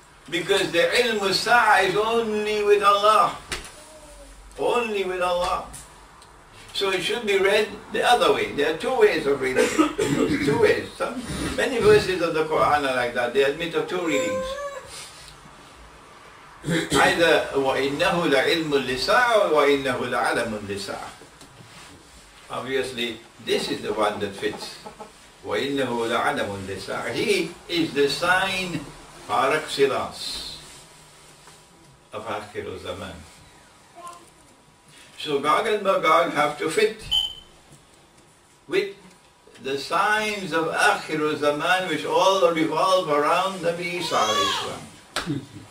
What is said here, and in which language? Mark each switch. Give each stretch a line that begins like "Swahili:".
English: Because the ilm as-sa'a is only with Allah. Only with Allah. So it should be read the other way. There are two ways of reading it. Two ways. Many verses of the Quran are like that. They admit of two readings.
Arabic: Either وَإِنَّهُ لَعِلْمٌ لِلسَّاعَةِ وَإِنَّهُ لَعَلَمٌ لِلسَّاعَةِ.
English: Obviously, this is the one that fits.
Arabic: وَإِنَّهُ لَعَلَمٌ لِلسَّاعَةِ.
English: He is the sign par excellence of Akhir al-Zaman. So Gog and Magog have to fit with the signs of Akhir al-Zaman, which all revolve around Nabi Isa alayhi salam.